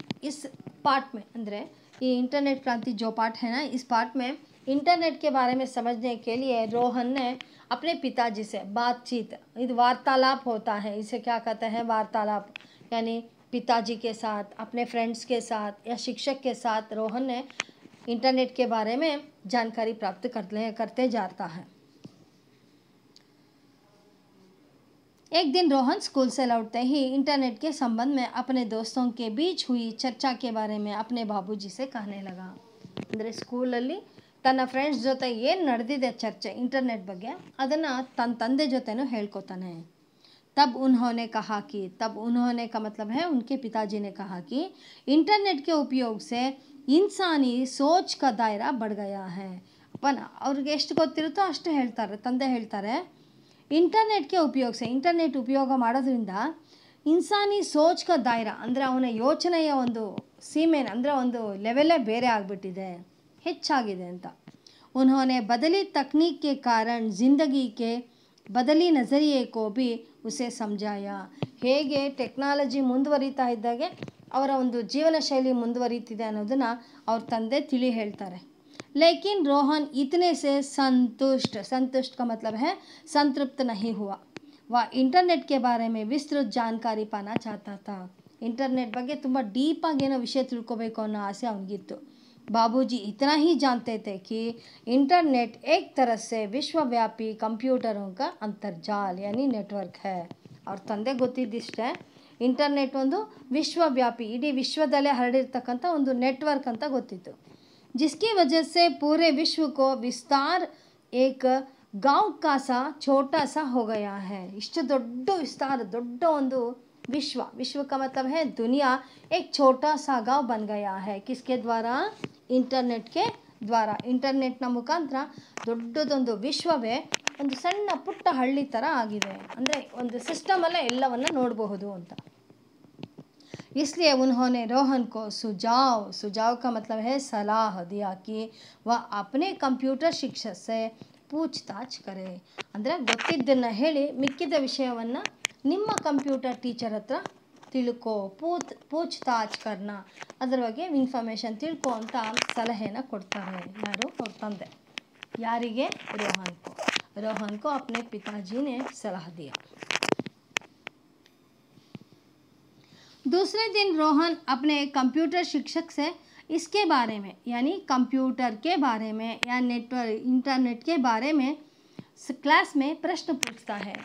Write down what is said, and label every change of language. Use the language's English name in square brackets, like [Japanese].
[Hindi] इस पार्ट में [Kannada] ಅಂದರೆ ಈ [Hindi] इंटरनेट क्रांति जो पार्ट है ना, इस पार्ट में इंटरनेट के बारे में समझने के लिए रोहन ने अपने पिताजी से बातचीत, [Kannada] ಇದು [Hindi] वार्तालाप होता है, इसे क्या कहते हैं वार्तालाप, यानी पिताजी के साथ, अपने फ्रेंड्स के साथ या शिक्षक के साथ रोहन ने इंटरनेट के बारे में जानकारी प्राप्त करते जाता है. एक दिन रोहन स्कूल से लौटते ही इंटरनेट के संबंध में अपने दोस्तों के बीच हुई चर्चा के बारे में अपने बाबूजी से कहने लगा. [Kannada] ಅಂದರೆ ಸ್ಕೂಲಲ್ಲಿ ತನ್ನ ಫ್ರೆಂಡ್ಸ್ ಜೊತೆ ಏನು ನಡೆದಿದೆ ಚರ್ಚೆ ಇಂಟರ್ನೆಟ್ ಬಗ್ಗೆ ಅದನ್ನು ತನ್ನ ತಂದೆ ಜೊತೆನೂ ಹೇಳ್ಕೊತಾನೆ. [Hindi] तब उन्होंने का मतलब है उनके पिताजी ने कहा कि इंटरनेट के उपयोग से इंसानी सोच का दायरा बढ़ गया है. [Kannada] ಅವ್ರಿಗೆ ಎಷ್ಟು ಗೊತ್ತಿರುತ್ತೋ ಅಷ್ಟು ಹೇಳ್ತಾರೆ, ತಂದೆ ಹೇಳ್ತಾರೆ. ಇಂಟರ್ನೆಟ್ಗೆ ಇಂಟರ್ನೆಟ್ ಉಪಯೋಗ ಮಾಡೋದ್ರಿಂದ [Hindi] ಇನ್ಸಾನಿ ಸೋಚ್ ಕ ದಾಯರಾ [Kannada] ಅಂದರೆ ಅವನ ಯೋಚನೆಯ ಒಂದು ಸೀಮೆ ಅಂದರೆ ಒಂದು ಲೆವೆಲೇ ಬೇರೆ ಆಗಿಬಿಟ್ಟಿದೆ, ಹೆಚ್ಚಾಗಿದೆ ಅಂತ. [Hindi] उन्होंने बदली तकनीक के कारण ज़िंदगी के बदली नज़रिए को भी उसे समझाया. [Kannada] ಹೇಗೆ ಟೆಕ್ನಾಲಜಿ ಮುಂದುವರಿತಾ ಇದ್ದಾಗೆ ಅವರ ಒಂದು ಜೀವನ ಶೈಲಿ ಮುಂದುವರಿತಿದೆ ಅನ್ನೋದನ್ನು ಅವ್ರ ತಂದೆ ತಿಳಿ ಹೇಳ್ತಾರೆ. [Hindi] लेकिन रोहन इतने से संतुष्ट का मतलब है संतृप्त नहीं हुआ. वह इंटरनेट के बारे में विस्तृत जानकारी पाना चाहता था. [Kannada] इंटरनेट ಬಗ್ಗೆ ತುಂಬ ಡೀಪಾಗಿ ಏನೋ ವಿಷಯ ತಿಳ್ಕೋಬೇಕು ಅನ್ನೋ ಆಸೆ ಅವನಿಗಿತ್ತು. [Hindi] बाबूजी इतना ही जानते थे कि इंटरनेट एक तरह से विश्वव्यापी कंप्यूटरों का अंतर्जाल यानी नेटवर्क है. [Kannada] ಅವ್ರ ತಂದೆ ಗೊತ್ತಿದ್ದಿಷ್ಟೇ, ಇಂಟರ್ನೆಟ್ ಒಂದು ವಿಶ್ವವ್ಯಾಪಿ, ಇಡೀ ವಿಶ್ವದಲ್ಲೇ ಹರಡಿರ್ತಕ್ಕಂಥ ಒಂದು ನೆಟ್ವರ್ಕ್ ಅಂತ ಗೊತ್ತಿತ್ತು. [Hindi] जिसकी वजह से पूरे विश्व को विस्तार एक गांव का सा छोटा सा हो गया है. [Kannada] इಷ್ಟು ದೊಡ್ಡ ವಿಸ್ತಾರ, ದೊಡ್ಡ ಒಂದು [Hindi] विश्व का मतलब है दुनिया, एक छोटा सा गांव बन गया है. किसके द्वारा? इंटरनेट के द्वारा. [Kannada] ಇಂಟರ್ನೆಟ್ನ ಮುಖಾಂತರ ದೊಡ್ಡದೊಂದು ವಿಶ್ವವೇ ಒಂದು ಸಣ್ಣ ಪುಟ್ಟ ಹಳ್ಳಿ ಥರ ಆಗಿದೆ. ಅಂದರೆ ಒಂದು ಸಿಸ್ಟಮಲ್ಲೇ ಎಲ್ಲವನ್ನ ನೋಡಬಹುದು ಅಂತ. [Hindi] इसलिए उन्होंने रोहन को सुझाव का मतलब है सलाह दिया कि वह अपने कंप्यूटर शिक्षक से पूछताछ करे. [Kannada] ಅಂದರೆ ಗೊತ್ತಿದ್ದನ್ನು ಹೇಳಿ ಮಿಕ್ಕಿದ ವಿಷಯವನ್ನು ನಿಮ್ಮ ಕಂಪ್ಯೂಟರ್ ಟೀಚರ್ ಹತ್ರ ತಿಳ್ಕೊ, [Hindi] ಪೂಚ್ತಾಚ್ ಕರ್ನ, [Kannada] ಅದರ ಬಗ್ಗೆ ಇನ್ಫಾರ್ಮೇಷನ್ ತಿಳ್ಕೊ ಅಂತ ಸಲಹೆನ ಕೊಡ್ತಾರೆ. ಯಾರು? ಅವ್ರ ತಂದೆ. ಯಾರಿಗೆ? [Hindi] रोहन को अपने पिताजी ने सलाह दिया. दूसरे दिन रोहन अपने कंप्यूटर शिक्षक से इसके बारे में यानी कंप्यूटर के बारे में या इंटरनेट के बारे में क्लास में प्रश्न पूछता है.